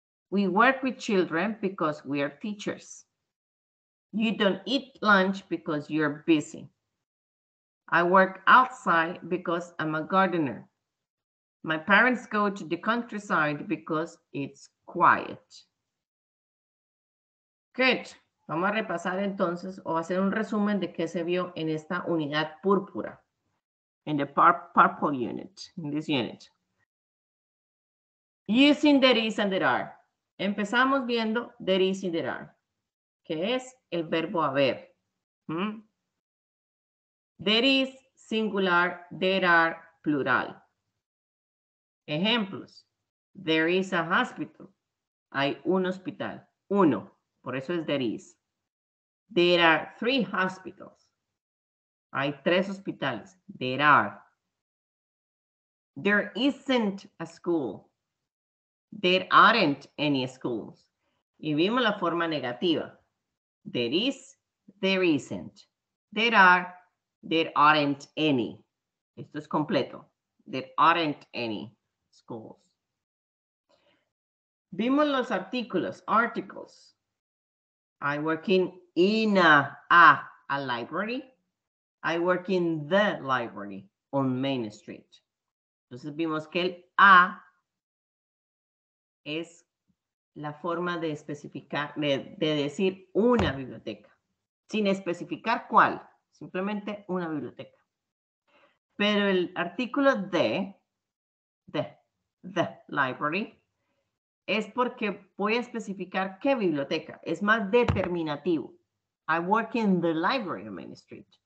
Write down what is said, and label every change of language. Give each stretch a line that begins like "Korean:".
English: We work with children because we are teachers. You don't eat lunch because you're busy. I work outside because I'm a gardener. My parents go to the countryside because it's quiet. Good.
Spanish: Vamos a repasar entonces o hacer un resumen de qué se vio en esta unidad púrpura.
English: In the purple unit, in this unit. Using there is and there are.
Spanish: Empezamos viendo
English: there is y there are,
Spanish: que es el verbo haber.
English: There is singular, there are plural.
Spanish: Ejemplos.
English: There is a hospital.
Spanish: Hay un hospital. Uno. Por eso es there is.
English: There are 3 hospitals.
Spanish: Hay 3 hospitales.
English: There are. There isn't a school. There aren't any schools.
Spanish: Y vimos la forma negativa.
English: There is, there isn't. There are, there aren't any.
Spanish: Esto es completo.
English: There aren't any schools.
Spanish: Vimos los artículos, articles.
English: I work in a library. I work in the library on Main Street.
Spanish: Entonces vimos que el a es la forma de especificar, de decir una biblioteca, sin especificar cuál, simplemente una biblioteca. Pero el artículo the library, es porque voy a especificar qué biblioteca, es más determinativo.
English: I work in the library on Main Street.